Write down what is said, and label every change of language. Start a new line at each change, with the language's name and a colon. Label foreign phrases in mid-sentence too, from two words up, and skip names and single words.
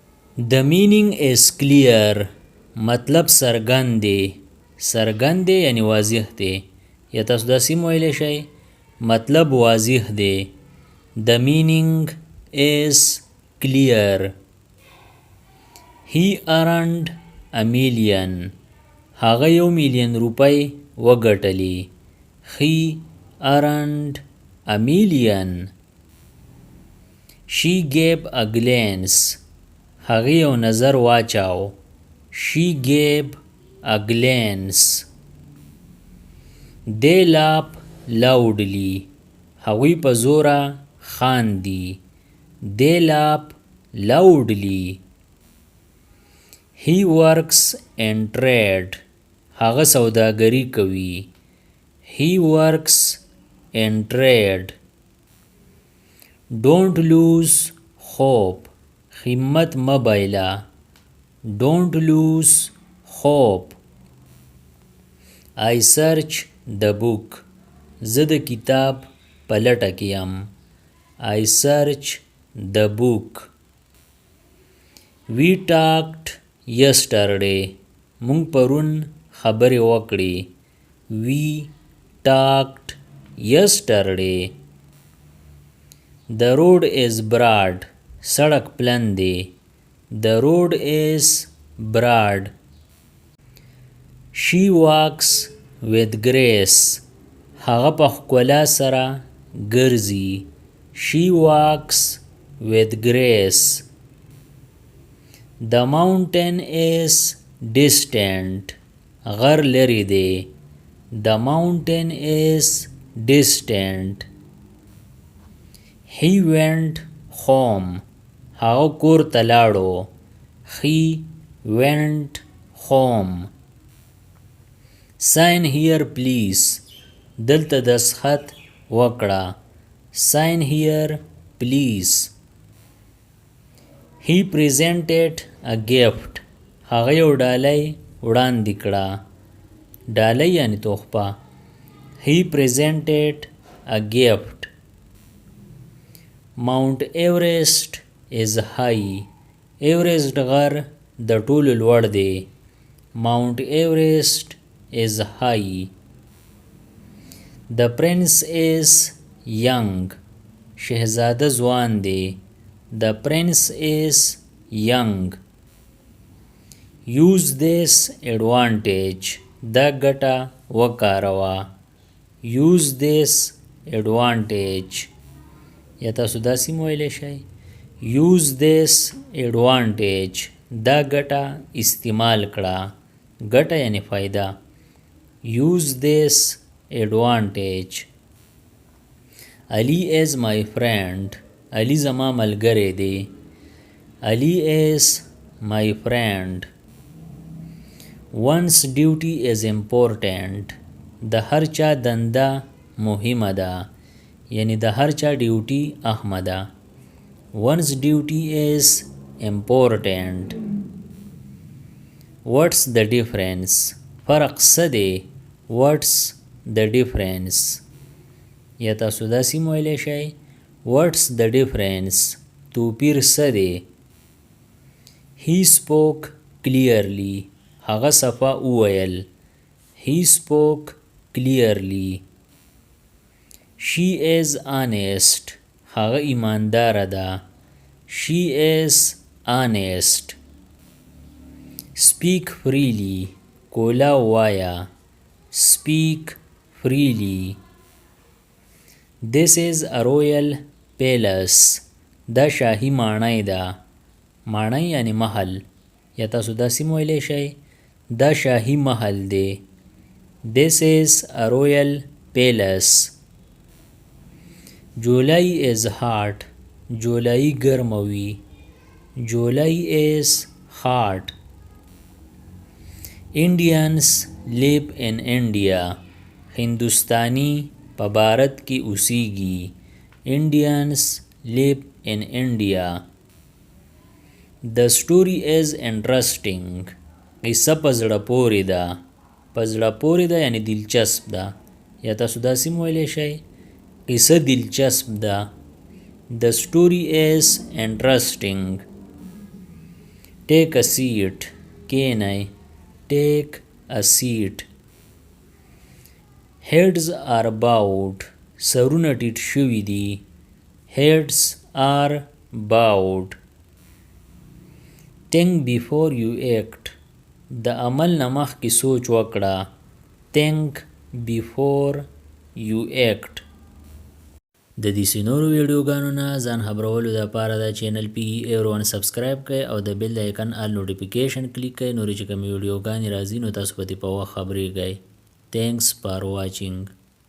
English: The meaning is clear.
Pashto: مطلب څرګند دی. څرګند دی یعنی واضح دی. یا تاسو داسې هم ویلی شئ مطلب واضح دی.
English: The meaning is clear. He earned a million.
Pashto: هغه 1,000,000 روپۍ وګټلې.
English: He earned a million. She gave a glance.
Pashto: هغې یو نظر واچاو.
English: She gave a glance. They laugh loudly.
Pashto: هغوی په زوره خاندي.
English: They laugh loudly. He works in trade.
Pashto: هغه سوداګري کوي.
English: He works in trade. Don't lose hope.
Pashto: همت مه بایله.
English: Don't lose hope. I search the book.
Pashto: زه د کتاب په لټه کې یم.
English: I search the book. We talked yesterday.
Pashto: مونږ پرون خبرې وکړې.
English: We talked yesterday. The road is broad.
Pashto: سړک پلن دی.
English: The road is broad. She walks with grace.
Pashto: هغه په ښکلا سره ګرځي.
English: She walks with grace. The mountain is distant.
Pashto: غر لري دی.
English: The mountain is distant. He went home.
Pashto: هغه کور ته لاړو.
English: He went home. Sign here please.
Pashto: دلته دسخط وکړه.
English: Sign here please. He presented a gift.
Pashto: هغه یو ډالۍ وړاندې کړه. ډالۍ یعنی تحفه.
English: He presented a gift. Mount Everest is high.
Pashto: Everest غر د ټولو لوړ دی.
English: Mount Everest is high. The prince is young.
Pashto: شهزاده ځوان دی.
English: The prince is young. Use this advantage.
Pashto: دا ګټه وکاروه.
English: Use this advantage.
Pashto: یا تاسو داسې هم ویلی شئ
English: Use this advantage.
Pashto: دا ګټه استعمال کړه. ګټه یعنی فایده.
English: Use this advantage. Ali is my friend.
Pashto: Ali زما ملګری دی.
English: Ali is my friend. One's duty is important.
Pashto: د هر چا دنده مهمه ده. یعنی د هر چا ډیوټي اهمه ده.
English: One's duty is important. What's the difference?
Pashto: فرق څه دی.
English: What's the difference?
Pashto: یا تاسو داسې هم ویلی شئ
English: What's the difference?
Pashto: توپیر څه دی.
English: He spoke clearly.
Pashto: هغه صفا وویل.
English: He spoke clearly. She is honest.
Pashto: هغه ایمانداره ده.
English: She is honest. Speak freely.
Pashto: کولا وایا.
English: Speak freely. This is a royal palace.
Pashto: دا شاهي ماڼۍ ده. ماڼۍ یعنی محل. یا تاسو داسې هم ویلی شئ دا شاهي محل دی.
English: This is a royal palace. July is hot.
Pashto: جولای ګرمه وي.
English: July is hot. Indians live in India.
Pashto: هندوستانی په بھارت کې اوسیږي.
English: Indians live in India. The story is interesting.
Pashto: قصه په زړه پورې ده. په زړه پورې ده یعنی دلچسپ ده. یا تاسو داسې هم ویلی شئ قصه دلچسپ ده.
English: The story is interesting. take a seat کینئ take a seat heads are bowed
Pashto: سرونه ټیټ شوي دي
English: heads are bowed think before you act
Pashto: د عمل نه مخکې سوچ وکړه
English: think before you act
Pashto: د دې نورو ویډیوګانو نه ځان خبرولو لپاره د چینل پی ایرون سبسکرایب کړئ او د
English: bell icon all notification
Pashto: کلیک کړئ نورې چې کومې ویډیوګانې راځي نو تاسو به په وخت خبرېږئ.
English: Thanks for watching.